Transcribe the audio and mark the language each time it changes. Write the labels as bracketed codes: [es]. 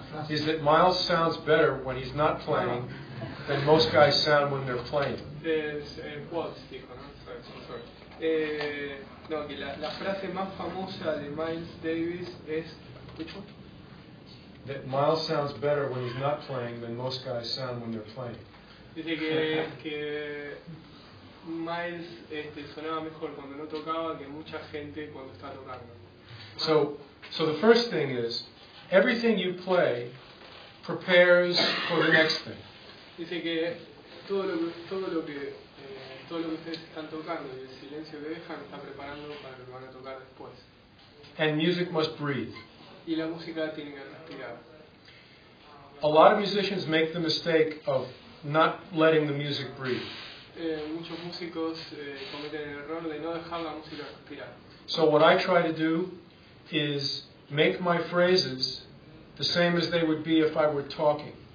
[en] is that Miles sounds better when he's not playing than most guys sound when they're playing. [es] Es quotes, dijo, ¿no? Sorry. No, que la frase más famosa de Miles Davis es [en] which one? That Miles sounds better when he's not playing than most guys sound when they're playing. [es] Dice que Miles sonaba mejor cuando no tocaba que mucha gente cuando está tocando. [en] So the first thing is, everything you play prepares for the next thing. [es] Dice que todo lo que ustedes están tocando y el silencio que dejan está preparando para lo que van a tocar después. [en] And music must breathe. [es] Y la música tiene que respirar. [en] A lot of musicians make the mistake of not letting the music breathe. [es] Muchos músicos cometen el error de no dejar la música respirar. [en] So what I try to do is make my phrases the same as they would be if I were talking.